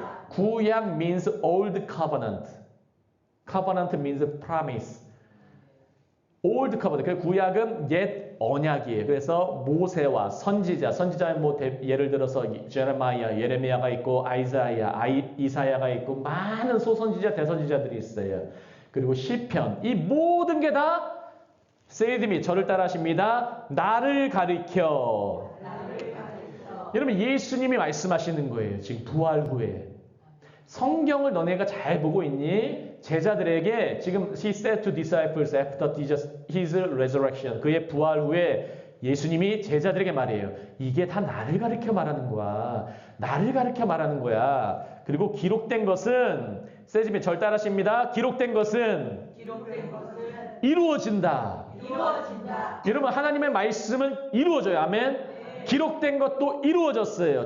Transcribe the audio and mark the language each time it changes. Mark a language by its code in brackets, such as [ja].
[en] 구약 means old covenant. covenant means promise. old covenant. [ko] 그 구약은 옛 언약이에요. 그래서 모세와 선지자는 뭐 예를 들어서 제레마야, 예레미야가 있고 이사야가 있고 많은 소선지자, 대선지자들이 있어요. 그리고 시편. 이 모든 게 다 [en] say with me. [ko] 저를 따라 하십니다. 나를 가리켜. 여러분 예수님이 말씀하시는 거예요. 지금 부활 후에. 성경을 너네가 잘 보고 있니? 제자들에게 지금 [en] He said to disciples after His resurrection. [ko] 그의 부활 후에 예수님이 제자들에게 말해요. 이게 다 나를 가리켜 말하는 거야. 나를 가리켜 말하는 거야. 그리고 기록된 것은 세지면 절 따라하십니다. 기록된 것은 이루어진다. 여러분 하나님의 말씀은 이루어져요. 아멘. 기록된 것도 이루어졌어요.